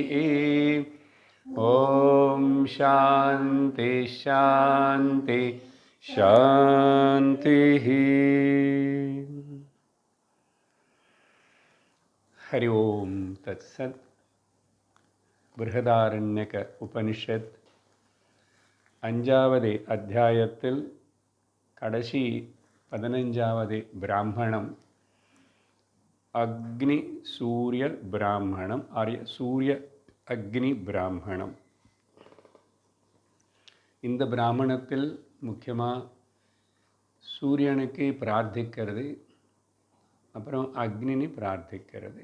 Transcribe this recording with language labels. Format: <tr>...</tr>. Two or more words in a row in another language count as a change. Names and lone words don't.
<sa>ॐ शान्ति शान्ति शान्तिः। हरि ओम तत्सत्।</sa> <ta>बृहदारण्यक उपनिषत् அஞ்சாவது அத்தியாயத்தில் கடைசி 15வது பிராமணம் அக்னி சூரிய பிராமணம் சூரிய அக்னி பிராமணம். இந்த பிராமணத்தில் முக்கியமாக சூரியனுக்கு பிரார்த்திக்கிறது, அப்புறம் அக்னினி பிரார்த்திக்கிறது.</ta>